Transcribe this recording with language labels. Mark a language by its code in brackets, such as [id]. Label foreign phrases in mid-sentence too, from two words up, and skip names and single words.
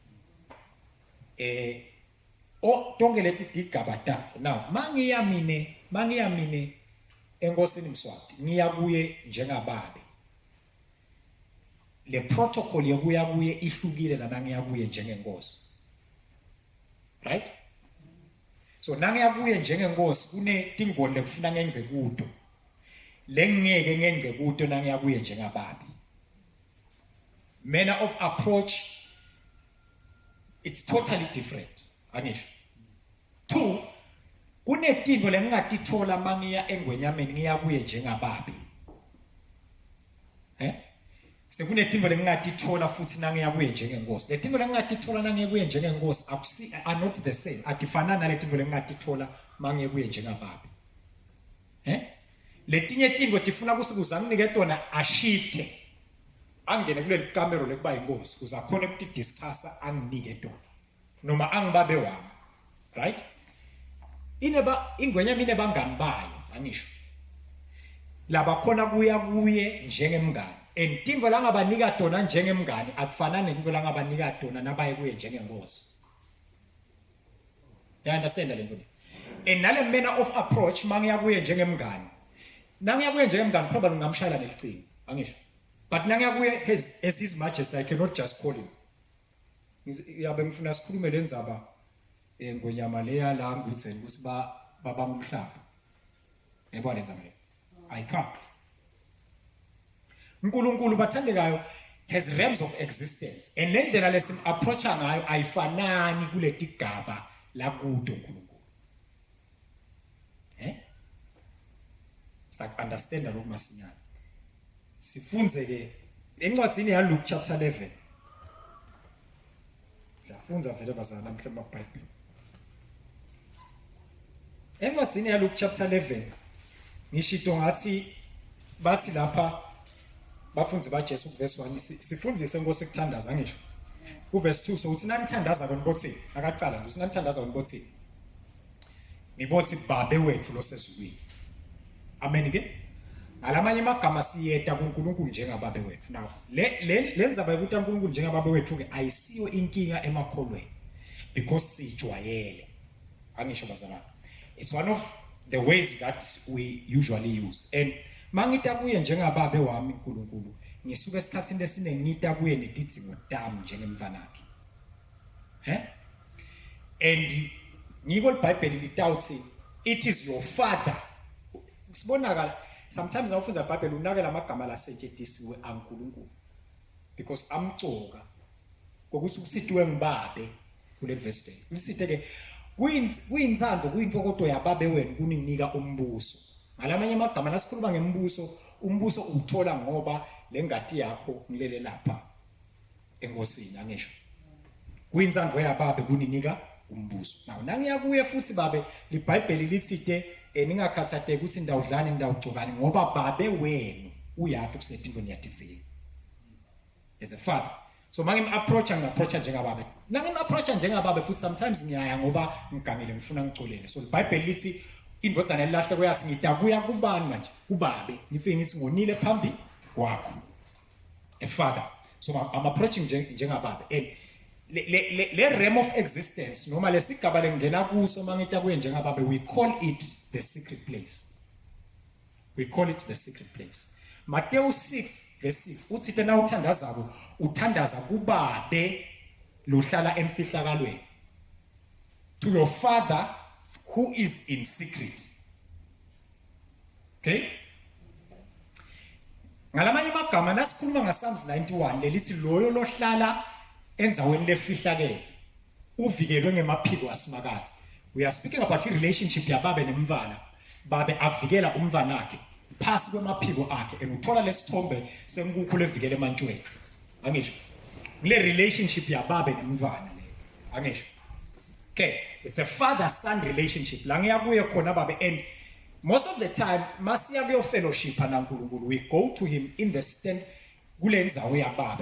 [ss] Tonke leti tigaba takhe. Now, mangiyamine enkosini Mswati, ngiya kuye njengababe. Le protocol yokuya kuye ihlukile nangiya kuye njengenkosi. Right? So nangiya kuye njengenkosi kune tingoni lekufuna ngengce kuto. Lengeke ngengce kuto nangiya kuye njengababe. [en] Manner of approach, it's totally different. [ss] Angisho. 2, kunetinto lengingatithola mangiya engwenyameni ngiya kuye njengababe. Sekunetinto lengingatithola futhi nangiya kuye njengenkosi. Letinto lengingatithola nangiya kuye njengenkosi [en] are not the same. [ss] Atifana naletinto lengingatithola mangiya kuye njengababe. Letinye tinto tifuna kusikuza nginike tona ashifte. Angene kuleli kamero lekuba inkosi kuze akhona ukudiscussa anginike tona. Noma angibabe wami. Right? Ingwenya mine bangani bayo, angisho. Laba khona kuye njengemngani. And tinto la ngabanika tona njengemngani akufanani netinto la ngabanika tona nabaye kuye njengenkosi. [en] You understand [ss] le nto? And nale [en] manner of approach [ss] mangiya kuye njengemngani. Nangiya kuye njengemngani probably ngamshayela nelicingo, angisho. [en] But [ss] nangiya kuye [en] as his majesty, I cannot just call him. [ss] Yabe ngifuna sikhulume lenzaba ngonyama leya la ngutheni ukuthi baba umhlaba. Yebo lenza manje. [en] I can't. [ss] uNkulunkulu bathandekayo [en] has realms of existence, [ss] and lendlela lesim approacha ngayo ayifanani kuleti gaba la kude uNkulunkulu. [en] Start understand [ss] lokho masinyane. Sifunze ke encwadini yaLuke chapter 11. Siyafunza vele bazana namhla eBhayibhelini. Encwadini yaLuke chapter 11 ngishito ngathi bathi lapha bafunzi baJesu kuverse 1 sifundzise inkosi ekuthandaza ngisho. Kuverse 2 so uthi nanithandaza konbothini akaqala nje usinanithandaza konbothini. Nibothi babe wethu losezulwini. Amen ke. Alamanye amagama siyeta kuNkulunkulu njengababe wethu. Now lenza bayikuthi uNkulunkulu njengababe wethu ke ayisiyo inkinga emakholweni because sijwayele. Angisho bazalwane. [en] It's one of the ways that we usually use. [ss] And mangita kuye njengababe wami uNkulunkulu ngisuka esikhatsini lesiningi ngita kuye netidzingo tami njengemvanakhe. And ngiko iBhayibheli litawuthi [en] it is your father. [ss] Sibonakala sometimes nawufunza iBhayibheli unakela amagama lasetshenzisiwe aNkulunkulu because amcoka ukuthi ukusithiwe ngibabe kule verse 10. Usithi ke kuyintsandvo kuyintokoto yababe wenu kuninika umbuso. Ngalamanye amagama nasikhuluma ngembuso, umbuso uthola ngoba lengati yakho ngilele lapha enkosini angisho. Kuyintsandvo yababe kuninika umbuso. Now nangiya kuye futhi babe liBhayibheli lithite ningakhathathe ukuthi ndawudlani ndawugcokani ngoba babe wenu uyathi kusetinto niyatitsini. [en] As a father. So [ss] mangim approacha njengababe. Nangim approacha njengababe futhi sometimes ngiyaya ngoba ngigangile ngifuna ngicolele. So iBhayibheli lithi indvodzana elahle koyathi ngitakuya kubani manje kubabe ngifike ngithi ngonile phambi kwakho a father. [en] So I'm approaching [ss] njengababe and le [en] realm of existence [ss] noma lesigaba lengena kuso mangita kwenjengababe, [en] we call it the secret place. We call it the secret place. [ss] Matthew 6 verse 6 uthi tena uthandazako uthandaza kubabe lohlala emfihlakalweni, [en] to your Father who is in secret. [ss] Okay? Ngalamanye amagama nasikhuluma ngaPsalms 91 lelithi loyo lohlala enzaweni lefihlakele uvikelwe ngemaphiko asimakazi. [en] We are speaking about a relationship [ss] yababe nemvana. Babe avikela umvana wakhe phasi kwemaphiko akhe, enguthola lesithombe senkukhulu evikele emantshweni. Angisho le relationship yababe nemvana le. Angisho. [en] Okay, it's a father son relationship. [ss] La ngiyakuye khona babe, [en] and most of the time masiya kuyo fellowship naNkulunkulu, we go to him in the stand [ss] kule ndzawo yababe.